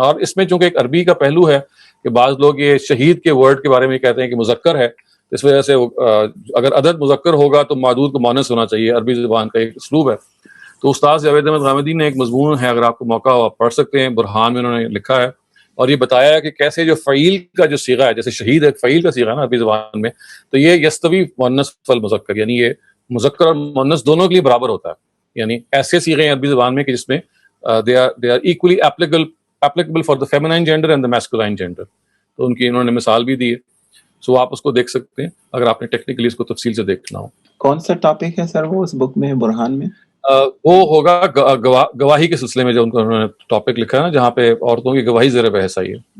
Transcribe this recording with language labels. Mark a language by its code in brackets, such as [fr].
[ur] اور اس میں چونکہ ایک عربی کا پہلو ہے کہ بعض لوگ یہ شہید کے ورڈ کے بارے میں کہتے ہیں کہ مذکر ہے, اس وجہ سے اگر عدد مذکر ہوگا تو معدود کو مؤنث ہونا چاہیے, عربی زبان کا ایک اسلوب ہے. تو استاد جاوید احمد غامدی نے ایک مضمون ہے, اگر آپ کو موقع ہو آپ پڑھ سکتے ہیں, برہان میں انہوں نے لکھا ہے, اور یہ بتایا ہے کہ کیسے جو فعیل کا جو صیغہ ہے, جیسے شہید ایک فعیل کا صیغہ ہے نا عربی زبان میں, تو یہ [ar] یستوی مؤنث والمذکر, [ur] یعنی یہ مذکر اور مؤنث دونوں کے لیے برابر ہوتا ہے. یعنی ایسے صیغے ہیں عربی زبان میں کہ جس میں [en] they are equally applicable for the feminine gender and the masculine gender. [ur] تو ان کی انہوں نے مثال بھی دی ہے, سو آپ اس کو دیکھ سکتے ہیں اگر آپ نے ٹیکنیکلی اس کو تفصیل سے دیکھنا ہو. کون سا ٹاپک ہے سر وہ اس بک میں, برہان میں؟ وہ ہوگا گواہی کے سلسلے میں جو انہوں نے ٹاپک لکھا ہے نا, جہاں پہ عورتوں کی گواہی زیر بحث آئی ہے.